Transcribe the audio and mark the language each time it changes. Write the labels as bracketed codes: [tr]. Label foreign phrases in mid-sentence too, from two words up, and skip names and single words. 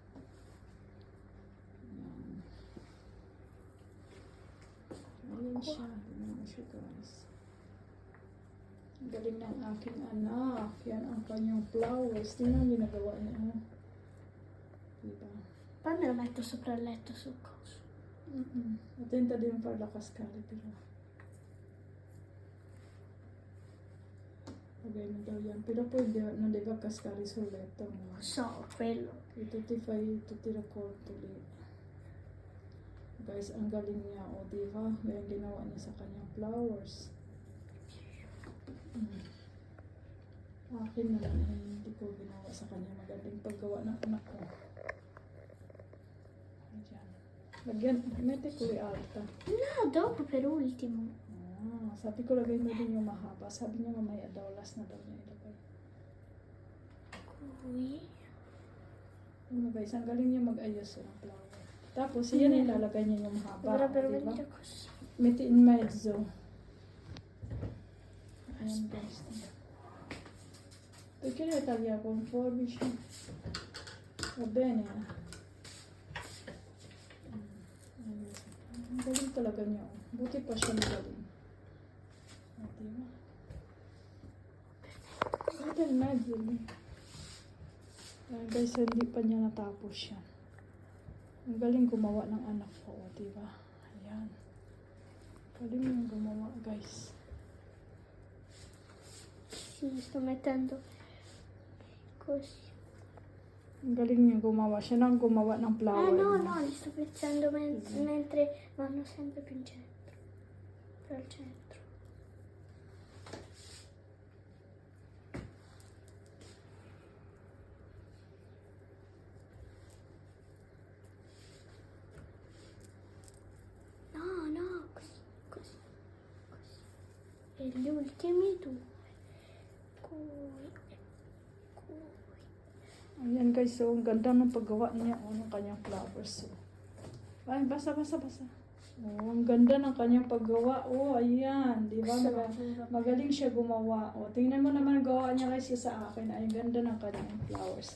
[tl] Ayan siya. Tingnan mo siya guys. Ang galing ng aking anak. Yan ang kanyang flowers. Tingnan ang ginagawa niya. Oh. Diba? Paano naman ito [it] sopra il letto sul coso? Attenta di non farla cascare però. Vabbè, non [tl] daw yan. [it] Pero poi non deve cascare sul letto. No? So, quello. E tutti i raccolti lì. [tl] Guys, ang galing niya. O, diba? May ginawa niya sa kanyang flowers. Akin na lang. Hindi ko ginawa sa kanya. Magaling paggawa ng anak ko. Ayan. Lagyan. Mete ko alta. [it] No, dopo per ultimo. [tl] Sabi ko lagay mo din yung mahaba. Sabi niya mamaya daw. Last na daw niya ilagay. [it] Qui. [tl] Ano guys, ang galing niya mag-ayos ng flower. Tapos, yan ilalagay niya yung mahaba. [it] Dovrebbero [tl] diba? [it] venire così. Metti in mezzo. [tl] Ayan guys. [it] Perché le taglia con forbice? Va bene. [tl] Ang galing talaga niya. Buti pa siya magaling. Diba? [it] Metti in mezzo. [tl] Ayan guys, hindi pa niya natapos yan. Ang galing gumawa ng anak ko, diba? Ayan. Galing yung gumawa, guys. [it] Sì, sto mettendo così. [tl] Ang galing niya gumawa. Siya nang gumawa ng flower. No, niya. [it] no, li sto mettendo mentre vanno sempre più in centro. Per il centro. No, così, così, così. E gli ultimi due. Qui. [tl] Ayan guys, so ang ganda ng paggawa niya. Ng kanyang flowers. So. Ay, basa. Oh, ang ganda ng kanyang paggawa. Oh, ayan. Diba? Magaling siya gumawa. Oh, tingnan mo naman ang gawa niya kasi sa akin. Ay, ang ganda ng kanyang flowers.